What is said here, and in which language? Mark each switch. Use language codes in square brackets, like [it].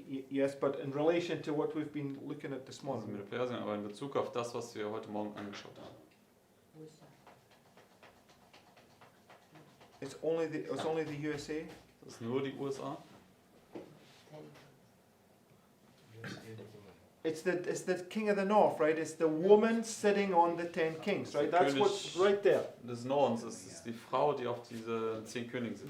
[en] Yes, but in relation to what we've been looking at this [de] Also [en] morning. [de] mit Persien, aber in Bezug auf das, was wir heute Morgen angeschaut haben. [en] It's only the USA. [de] Das ist nur die USA. [en] It's the king of the north, right? It's the woman sitting on the 10 kings, right? That's what's right there. [de] Des Nordens. Das ist die Frau, die auf diese 10 Königen sitzt.